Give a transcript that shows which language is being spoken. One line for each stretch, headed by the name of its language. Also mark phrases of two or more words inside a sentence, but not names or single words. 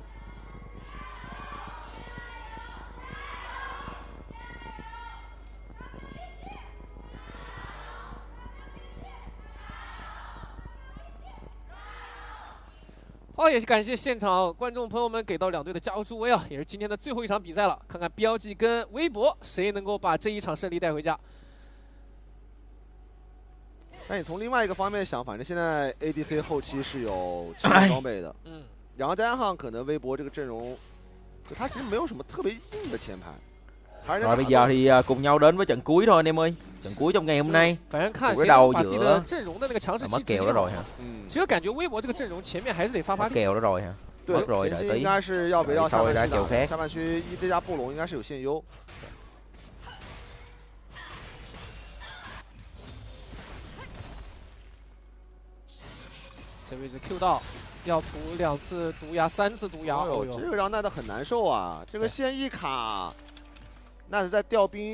Chinese: 好，也是感谢现场观众朋友们给到两队的加油助威啊！也是今天的最后一场比赛了，看看 BLG 跟微博谁能够把这一场胜利带回家。但你从另外一个方面想，反正现在 ADC 后期是有7个装备的，然後再加上可能微博这个阵容，就他其實沒有什麼特別硬的前排。
Vietnamese: Rồi bây giờ thì cùng nhau đến với trận cuối thôi anh em ơi. Trận cuối trong ngày hôm nay. Cái đầu giữa mất kèo đó rồi hả?
Chinese: 其实感觉微博这个阵容前面还是得发力。
Vietnamese: kèo đó rồi hả?
Chinese: 对，
Vietnamese: mất rồi
Chinese: 前
Vietnamese: đợi
Chinese: 期
Vietnamese: tí.
Chinese: 应该是要围绕下半区
Vietnamese: kèo khác.
Chinese: 下半区1D加布隆应该是有现优。这位置 Q 到，要涂2次毒牙，3次毒牙。哦呦，这个让奈德很难受啊！这个线一卡，奈德在调兵，